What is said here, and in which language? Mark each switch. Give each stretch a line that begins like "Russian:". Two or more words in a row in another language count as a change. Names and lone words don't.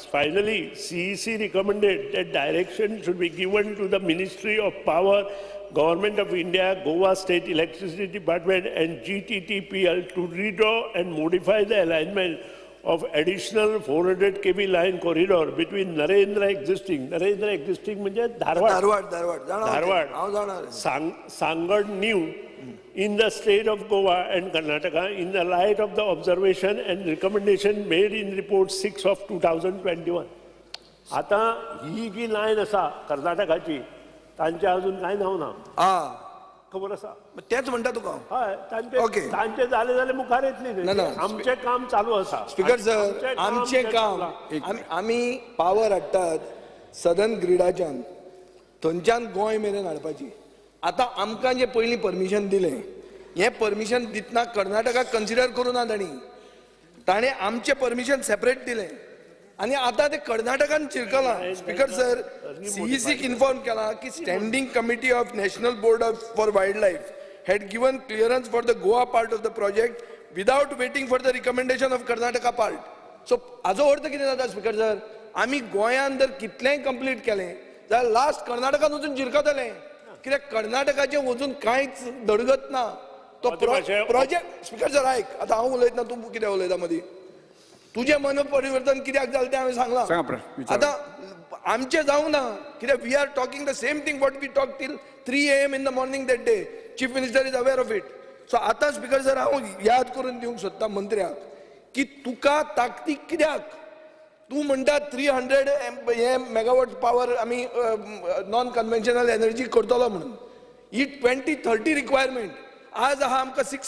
English: Finally, CEC recommended that direction should be given to the Ministry of Power, Government of India, Goa State Electricity Department and GTTPL to redraw and modify the alignment of additional 400 kV line corridor between Narendra existing म्हणजे धारवाड Sangad new in the state of Goa and Karnataka in the light of the observation and recommendation made in report 6 of 2021.
Konkani: आता ही जी लाईन असा कर्नाटकाची तांचे अजून काय नाव ना खबर असा तेच म्हणटा तुका हय ओके. तांचे जाले जाल्यार मुखार येतली ना. आमचे काम चालू असा स्पीकर सर आमचे काम आमी पावर हाडटात सदन ग्रिडाच्यान थंयच्यान गोंय मेरेन हाडपाची आतां आमकां जे पयलीं परमिशन दिलें हें परमिशन दितना कर्नाटकाक कन्सिडर करूं ना ताणें आमचें परमिशन सेपरेट दिलें आनी आतां ते कर्नाटकान चिरकलां स्पीकर सर CECक इन्फॉर्म केलां की
English: standing committee of national board for wild life had given clearance for the Goa part of the project without waiting for the recommendation of Karnataka part. So,
Konkani: हाजो अर्थ कितें जाता स्पीकर सर आमी गोंयान जर कितलेंय कंप्लीट केलें जाल्यार लास्ट कर्नाटकान वचून जिरकतलें कित्याक कर्नाटकाचें वचून कांयच धडगत ना तो प्रोजेक्ट स्पीकर सर आयक आतां हांव उलयतना तूं कितें उलयता मदीं तुजें मन परिवर्तन कित्याक जालें तें हांवें सांगलां आतां आमचें जावंक ना कित्याक
English: we are talking the same thing what we talk till 3 AM in the morning that day. Chief Minister is aware of it.
Konkani: So आता स्पीकर सर हांव याद करून दिवंक सोदता मंत्र्याक की तुका ताकतीक कित्याक तूं म्हणटा 300
English: megawatt power
Konkani: आमी
English: non conventional energy
Konkani: करतलो म्हणून ही 2030 रिक्वायरमेंट आज आहा आमकां